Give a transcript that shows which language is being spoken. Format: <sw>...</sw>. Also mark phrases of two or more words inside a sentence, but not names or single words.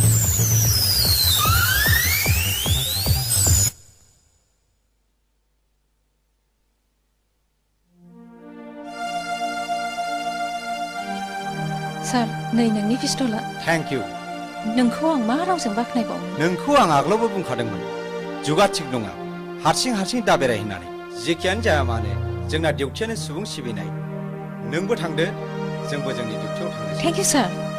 <brx>सार नै नोंनि पिस्तला</brx> <en>thank you</en> <brx>नोंखौ आं मा रावजों बाख्नायबावनो नोंखौ आं आगोलावबो बुंखादोंमोन जुगा थिग नङा हारसिं दाबेराय होननानै जेखियानो जाया मानो जोंना डिउटियानो सुबुं सिबिनाय नोंबो थांदो जोंबो जोंनि डिउटियाव थांनोसै</brx> <en>thank you sir</en>